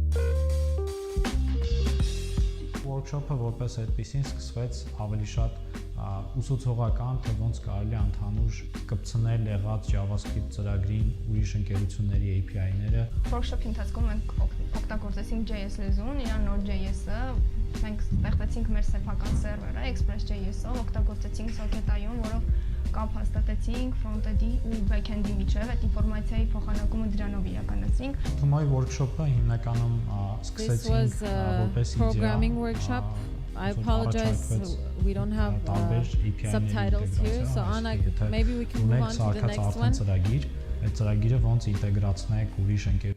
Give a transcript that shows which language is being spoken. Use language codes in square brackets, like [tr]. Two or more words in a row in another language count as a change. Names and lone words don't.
[hy] Workshop-ը որպես այդպեսին սկսվեց ավելի շատ ուսուցողական, թե ոնց կարելի է ընդհանուր կպցնել եղած JavaScript ծրագրին ուրիշ ընկերությունների API-ները։ Workshop-ի ընթացքում մենք օգտագործեցինք JS լեզուն, իրան Node.js-ը, մենք ստեղծեցինք մեր սեփական սերվերը Express.js-ով, օգտագործեցինք socket.io-ն, որով կապ հաստատեցինք front-end-ի ու back-end-ի միջև, այդ ինֆորմացիայի փոխանակումը դրանով իրականացրինք։ TUMO-ի workshop-ը հիմնականում [en] This [hy] սկսեցինք [en] was a [hy] որպես [en] programming workshop. I apologize, we don't have subtitles here, so Anna, maybe we can move on to the next one. [hy] Ծրագիր, այդ ծրագիրը ոնց ինտեգրացնեք ուրիշ ընկեր։